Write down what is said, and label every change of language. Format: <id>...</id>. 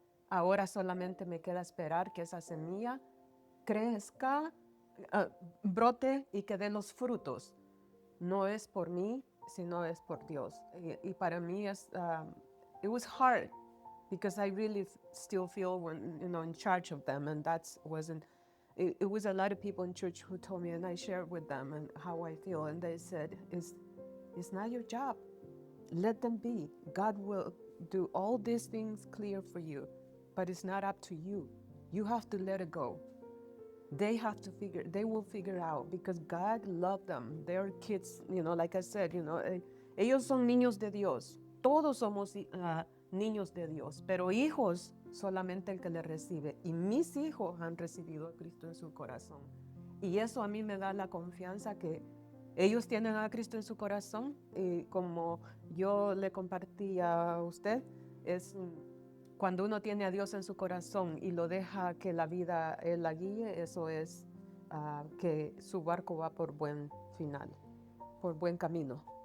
<es>Ahora solamente me queda esperar que esa semilla crezca, brote y que dé los frutos. No es por mí, sino es por Dios. Y para mí</es> <en>it was hard, because I really still feel in charge of them, and it was a lot of people in church who told me, and I shared with them and how I feel, and they said, it's not your job. Let them be. God will do all these things clear for you, but it's not up to you. You have to let it go. They will figure out, because God loved them. They're kids, like I said,</en> <es>ellos son niños de Dios. Todos somos niños de Dios, pero hijos solamente el que le recibe. Y mis hijos han recibido a Cristo en su corazón. Y eso a mí me da la confianza que ellos tienen a Cristo en su corazón. Y como yo le compartí a usted, es cuando uno tiene a Dios en su corazón y lo deja que la vida Él la guíe, eso es que su barco va por buen final, por buen camino.</es>